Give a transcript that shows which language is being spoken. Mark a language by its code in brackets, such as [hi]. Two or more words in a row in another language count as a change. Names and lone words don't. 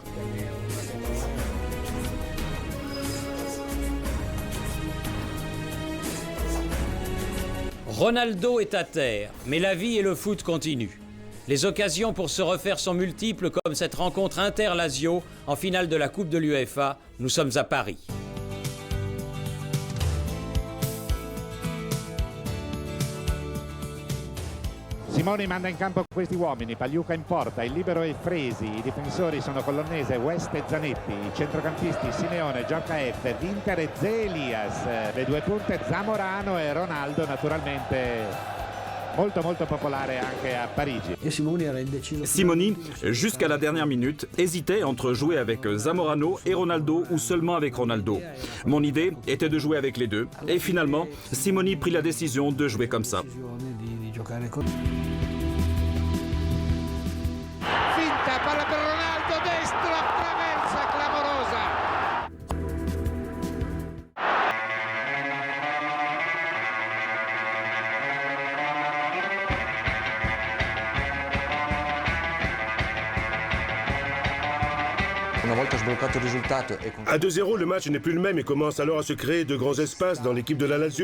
[fr] Ronaldo est à terre, mais la vie et le foot continuent. Les occasions pour se refaire sont multiples, comme cette rencontre Inter-Lazio en finale de la Coupe de l'UEFA. Nous sommes à Paris. [it] Simoni manda in campo questi uomini, Pagliuca in porta, il libero è Fresi, i difensori sono Colonnese, West e Zanetti, i centrocampisti Simeone, Giorca F, Vinter e Ze Elias, le due punte Zamorano e Ronaldo, naturalmente molto popolare anche a Parigi. [fr] Simoni, jusqu'à la dernière minute, hésitait entre jouer avec Zamorano et Ronaldo ou seulement avec Ronaldo. Mon idée était de jouer avec les deux et finalement, Simoni prit la décision de jouer comme ça. [it] Finta, palla per Ronaldo, destro, traversa clamorosa. [fr] À 2-0, le match n'est plus le même et commence alors à se créer de grands espaces dans l'équipe de la Lazio.